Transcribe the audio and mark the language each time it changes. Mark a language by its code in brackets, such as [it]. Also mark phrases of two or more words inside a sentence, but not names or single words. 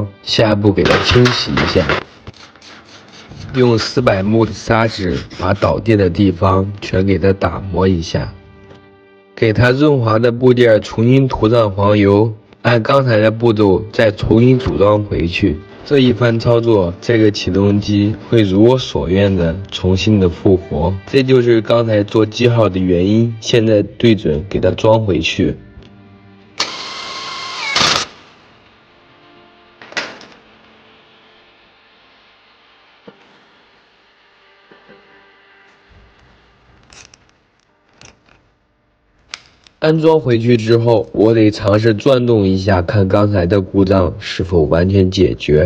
[zh] 下一步給它清洗一下，用400目的砂紙把導電的地方全給它打磨一下。給它潤滑的部件重新塗上黃油，按剛才的步驟再重新組裝回去。這一番操作，這個啟動機會如我所願的重新的復活。這就是剛才做記號的原因。現在對準給它裝回去。安装回去之後，我得嘗試轉動一下，看剛才的故障是否完全解決。